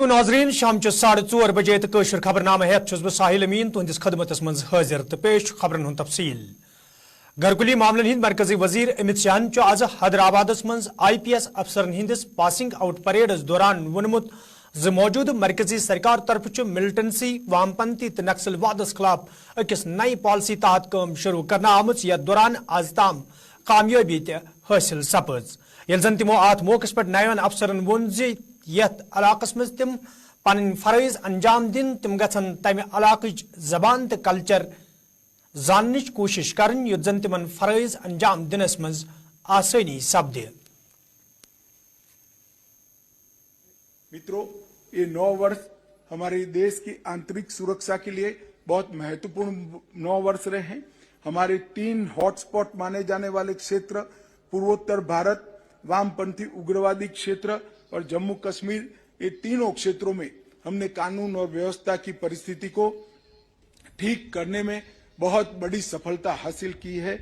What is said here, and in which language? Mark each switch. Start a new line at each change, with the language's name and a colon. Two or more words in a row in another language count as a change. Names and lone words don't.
Kashmiri: नाजरीन शाम 4:30 बजे तो कशर खबरनामा हेत बह साहिल अमीन तुहंदिस खदमतस मज हाजिर तो पेश खबरन हुंद तफसील। घरकुली मामलन हिंद मरकजी वजीर अमित शाहन आज हैदराबाद मज IPS अफसरन हिंदिस
English: passing out parades
Kashmiri: दौरान वोनमुत ज मौजूद मरकजी सरकार तरफ मिलिटेंसी वामपंथी तो नक्सलवादस खिलाफ अकिस नई पॉलिसी तहत काम शुरू करना आमुत यथ दौरान आज ताम कामयाबी हासिल सपज यल जन तिमो अत मौके पे नयन अफसरन वोन यथ इलाकस मज तिम पन फरज अंजाम दिन तिम गन तमि इलाकच जबान तो कल्चर जाननिच कोशिश करन युत जन तिमन फरज अंजाम दिनस मज आसानी सपदे।
Hindi: मित्रों, ये 9 वर्ष हमारे देश की आंतरिक सुरक्षा के लिए बहुत महत्वपूर्ण 9 वर्ष रहे हैं। हमारे 3 हॉटस्पॉट माने जाने वाले क्षेत्र पूर्वोत्तर भारत, वामपंथी उग्रवादी क्षेत्र और जम्मू कश्मीर, ये तीनों क्षेत्रों में हमने कानून और व्यवस्था की परिस्थिति को ठीक करने में बहुत बड़ी सफलता हासिल की है।